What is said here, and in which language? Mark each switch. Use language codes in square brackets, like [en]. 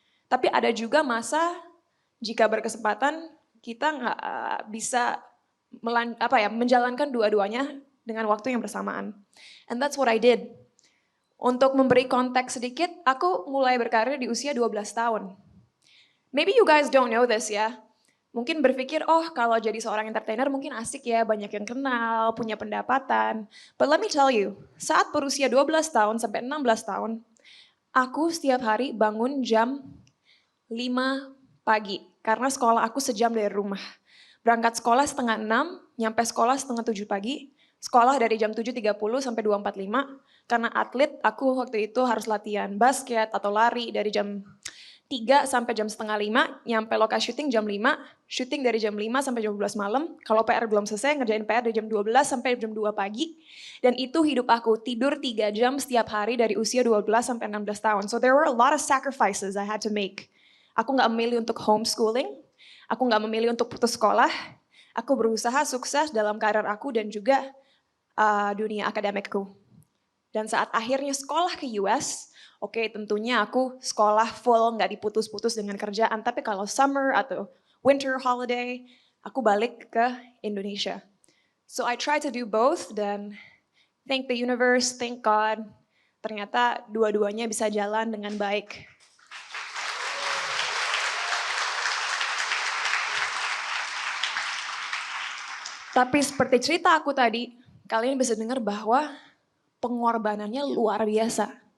[id] Tapi ada juga masa jika berkesempatan kita gak bisa menjalankan dua-duanya dengan waktu yang bersamaan. [en] And that's what I did. [id] Untuk memberi konteks sedikit, aku mulai berkarir di usia 12 tahun. [en] Maybe you guys don't know this ya. [id] Mungkin berpikir, oh kalau jadi seorang entertainer mungkin asik ya, banyak yang kenal, punya pendapatan. [en] But let me tell you, [id] saat berusia 12 tahun sampai 16 tahun, aku setiap hari bangun jam 5 pagi. Karena sekolah aku sejam dari rumah. Berangkat sekolah setengah 6, nyampe sekolah setengah 7 pagi. Sekolah dari jam 7.30 sampai 2.45, karena atlet aku waktu itu harus latihan basket atau lari dari jam 3 sampai jam setengah 5, nyampe lokasi syuting jam 5, syuting dari jam 5 sampai jam 12 malam, kalau PR belum selesai ngerjain PR dari jam 12 sampai jam 2 pagi, dan itu hidup aku, tidur 3 jam setiap hari dari usia 12 sampai 16 tahun. [en] So there were a lot of sacrifices I had to make. [id] Aku gak memilih untuk homeschooling, aku gak memilih untuk putus sekolah, aku berusaha sukses dalam karir aku dan juga dunia akademikku. Dan saat akhirnya sekolah ke US, oke, tentunya aku sekolah full, nggak diputus-putus dengan kerjaan. Tapi kalau summer atau winter holiday, aku balik ke Indonesia. [en] So I try to do both dan thank the universe, thank God. [id] Ternyata dua-duanya bisa jalan dengan baik. Tapi seperti cerita aku tadi, kalian bisa dengar bahwa pengorbanannya luar biasa.